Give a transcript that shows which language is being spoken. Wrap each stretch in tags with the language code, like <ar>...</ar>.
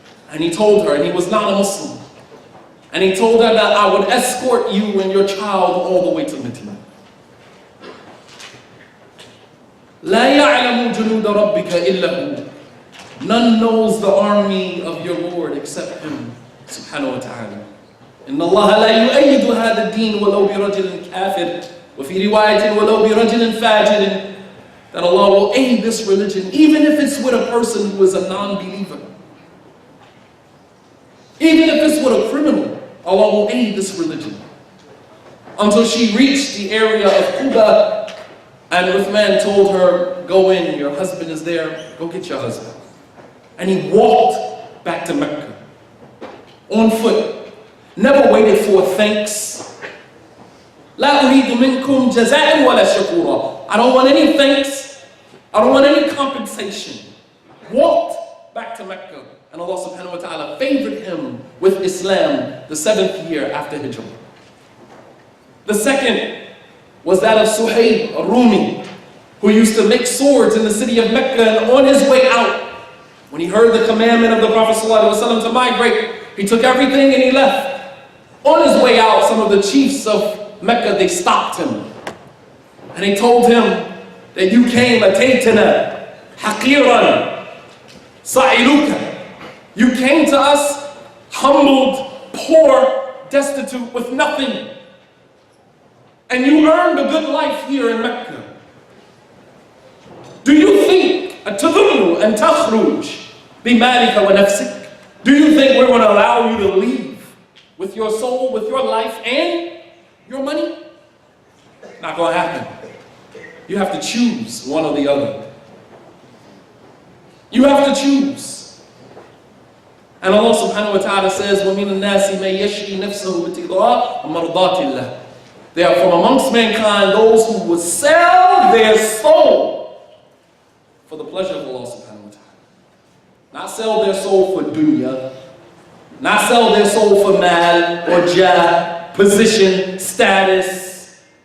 <en>And he told her, and he was not a Muslim, and he told her that I would escort you and your child all the way to Madinah.</en> <ar>لا يعلم جنود ربك إلا هو.</ar> <en>None knows the army of your Lord except him, subhanahu wa ta'ala.</en> <ar>إن الله لا يؤيد هذا الدين ولو برجل كافر وفي رواية ولو برجل فاجر.</ar> <en>That Allah will aid this religion even if it's with a person who is a non-believer. Even if it's with a criminal, Allah will aid this religion. Until she reached the area of Quba, and Uthman told her, go in, your husband is there, go get your husband. And he walked back to Mecca, on foot, never waited for thanks.</en> <ar>لا أريد منكم جزاء ولا شكورا.</ar> <en>I don't want any thanks, I don't want any compensation. Walked back to Mecca. And Allah subhanahu wa ta'ala favored him with Islam the 7th year after Hijrah. The second was that of Suhaib, a Rumi, who used to make swords in the city of Mecca, and on his way out, when he heard the commandment of the Prophet ﷺ to migrate, he took everything and he left. On his way out, some of the chiefs of Mecca, they stopped him. And they told him that you came, entailed, haqiran, sa'iluka. You came to us humbled, poor, destitute, with nothing. And you earned a good life here in Mecca. Do you think,</en> <ar>أَتَظُنُّ أَن تَخْرُجْ بِمَالِكَ وَنَفْسِكَ?</ar> <en>Do you think we're going to allow you to leave with your soul, with your life, and your money? Not going to happen. You have to choose one or the other. You have to choose. And Allah subhanahu wa ta'ala says,</en> <ar>وَمِنَ النَّاسِ مَن يَشْرِي نَفْسَهُ بِابْتِغَاءِ مَرْضَاتِ اللَّهِ.</ar> <en>They are from amongst mankind those who would sell their soul for the pleasure of Allah subhanahu wa ta'ala. Not sell their soul for dunya. Not sell their soul for mal or jah, position, status.</en>